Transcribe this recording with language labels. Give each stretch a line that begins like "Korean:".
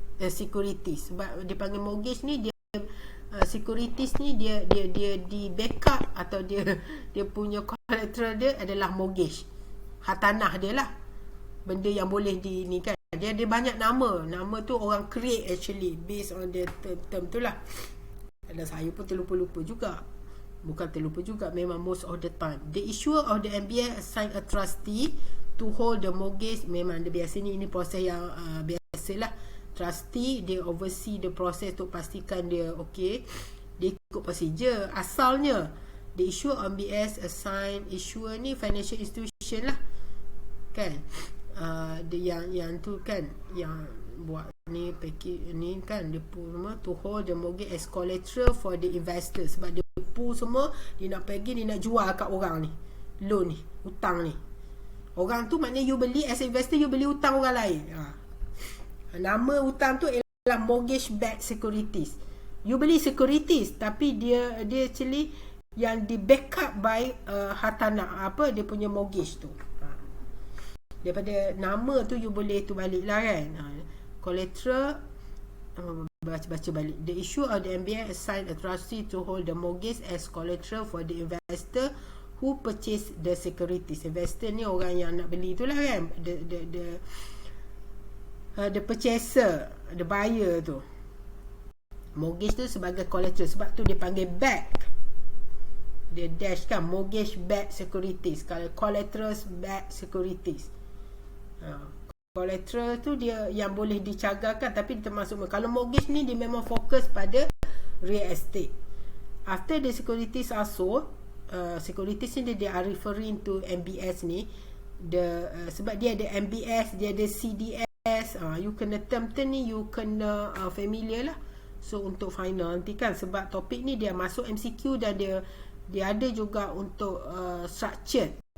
Malay: Sebab dia panggil mortgage ni, dia securities ni dia di backup atau dia punya collateral dia adalah mortgage, hartanah dia lah, benda yang boleh ni kan. Dia ada banyak nama tu orang create actually
English: based on the term
Malay: tu lah. Dan saya pun terlupa-lupa juga. Bukan terlupa juga, memang
English: most of the time. The issuer of the MBS assign a trustee to hold the mortgage.
Malay: Memang dia biasa ni, ini proses yang biasalah. Trustee dia
English: oversee the process
Malay: untuk pastikan dia okey. Dia ikut procedure asalnya.
English: The issuer of MBS assign issuer ni financial institution
Malay: lah kan. Dia yang tu kan, yang buat ni package ni kan, dia pull semua
English: to hold the mortgage as collateral for the investor.
Malay: Sebab dia pull semua, dia nak pergi, dia nak jual kat orang ni, loan ni, hutang ni. Orang tu maknanya you beli
English: as investor,
Malay: you beli hutang orang lain. Nama hutang tu ialah mortgage backed securities. You beli securities, tapi dia actually yang di backup by hartanah, apa dia punya mortgage tu. Daripada nama tu you boleh tu balik lah kan. Collateral baca balik.
English: The issue of the MBS assigned a trustee to hold the mortgage as collateral for the investor who purchase the securities.
Malay: Investor ni orang yang nak beli itulah kan,
English: the purchaser, the buyer
Malay: tu. Mortgage tu sebagai collateral, sebab tu dia panggil back. Dia dash kan, mortgage back securities. Kalau collateral back securities, collateral tu dia yang boleh dicagarkan, tapi termasuk, kalau mortgage ni dia memang fokus pada real estate.
English: After the securities are sold, securities ni dia are referring to MBS ni,
Malay: sebab dia ada MBS, dia ada CDS. You kena term ni you kena familiar lah. So untuk final nanti kan, sebab topik ni dia masuk MCQ dan dia ada juga untuk structured.